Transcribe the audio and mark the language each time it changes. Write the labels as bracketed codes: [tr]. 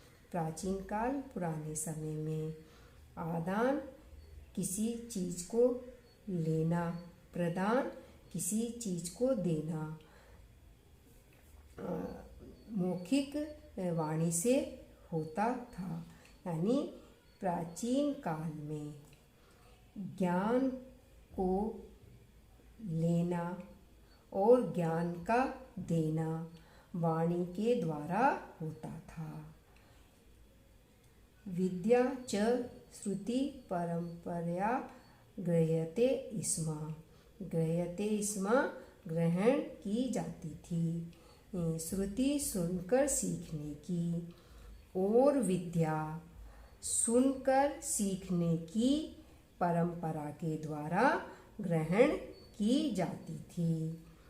[hi] प्राचीन काल पुराने समय में आदान किसी चीज़ को लेना, प्रदान किसी चीज़ को देना मौखिक वाणी से होता था। यानी प्राचीन काल में ज्ञान को लेना और ज्ञान का देना वाणी के द्वारा होता था। [sa] विद्या च श्रुति परंपरया गृह्यते स्म। गृह्यते स्म [hi] ग्रहण की जाती थी। श्रुति सुनकर सीखने की और विद्या सुनकर सीखने की परंपरा के द्वारा ग्रहण की जाती थी।